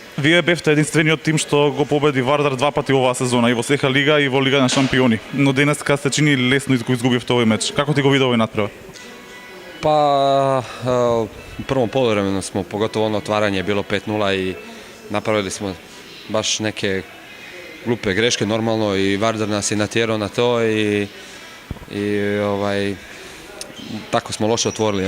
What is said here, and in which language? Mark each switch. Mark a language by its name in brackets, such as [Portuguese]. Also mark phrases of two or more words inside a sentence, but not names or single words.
[Macedonian] Вие бевте единствениот тим што го победи Вардар два пати оваа сезона, и во СХ лига и во Лига на шампиони. Но денеска се чини лесно го изгубивте овој меч. Како ти го види овој натпревар? [Croatian] Pa u prvom poluvremenu smo, pogotovo ono otvaranje je bilo 5:0 i napravili smo baš neke glupe greške normalno i Vardar nas je natjerao na to i tako smo loše otvorili.